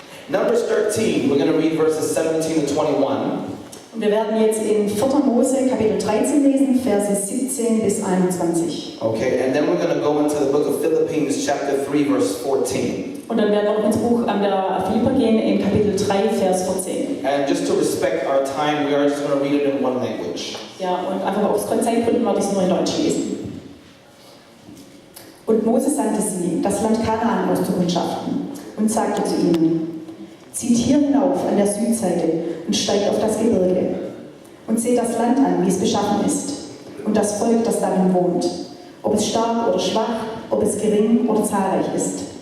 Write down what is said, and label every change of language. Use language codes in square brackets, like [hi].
[en] Numbers 13, we're going to read verses 17 to 21. [de] Wir werden jetzt in 4. Mose Kapitel 13 lesen, Verse 17 bis 21. [en] Okay, and then we're going to go into the book of Philippines, chapter 3, verse 14. [de] Und dann werden wir noch ins Buch der Philipper gehen, in Kapitel 3, Vers 14. [en] And just to respect our time, we are just going to read it in one language. [de] Ja, und einfach aus Konzeptgründen werde ich es nur in Deutsch lesen. Und Mose sandte sie, das Land Kanaan auszukundschaften, und sagte zu ihnen: Zieht hier hinauf an der Südseite und steigt auf das Gebirge und seht das Land an, wie es beschaffen ist, und das Volk, das darin wohnt, ob es stark oder schwach, ob es gering oder zahlreich ist.